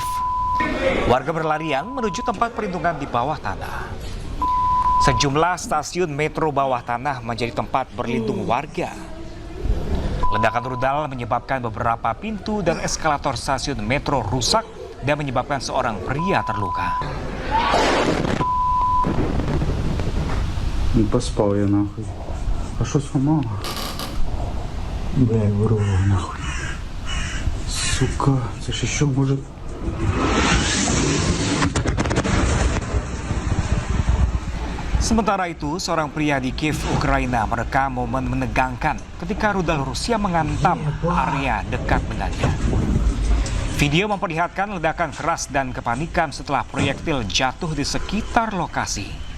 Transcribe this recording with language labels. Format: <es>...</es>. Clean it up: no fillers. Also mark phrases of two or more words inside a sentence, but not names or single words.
<id>Warga berlarian menuju tempat perlindungan di bawah tanah. Sejumlah stasiun metro bawah tanah menjadi tempat berlindung warga. Ledakan rudal menyebabkan beberapa pintu dan eskalator stasiun metro rusak dan menyebabkan seorang pria terluka.</id> <ru>Не поспал я нахуй. А что сломал? Бля, вырвало нахуй. Сука, это ж еще может...</ru> <id>Sementara itu, seorang pria di Kiev, Ukraina merekam momen menegangkan ketika rudal Rusia menghantam area dekat dengannya. Video memperlihatkan ledakan keras dan kepanikan setelah proyektil jatuh di sekitar lokasi.</id>